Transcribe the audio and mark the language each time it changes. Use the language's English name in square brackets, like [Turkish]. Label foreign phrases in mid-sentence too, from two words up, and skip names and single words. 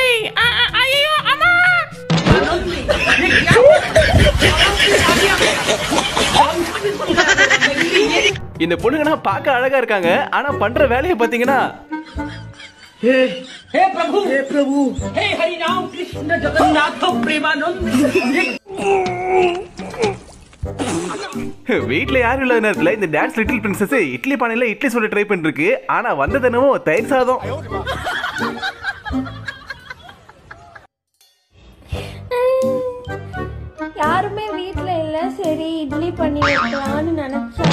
[Tamil] ஐயோ அம்மா, இந்த பொண்ணுங்கன்னா பார்க்க அழகா இருக்காங்க, ஆனா பண்ற வேலையை பாத்தீங்கன்னா [Sanskrit] हे प्रभु हे हरि राम कृष्ण जगन्नाथ प्रेमानंद. [Tamil] வீட்ல யாரும் இல்லாத நேரத்துல இந்த [English] dance little princess [Tamil] இட்லி பானையில இட்லி சுட ட்ரை பண்ணிருக்கு. ஆனா வந்த தினமும் தயிர் சாதம். யாருமே வீட்ல இல்ல, சரி இட்லி பண்ணி வைக்கலாம்னு நினைச்சேன்.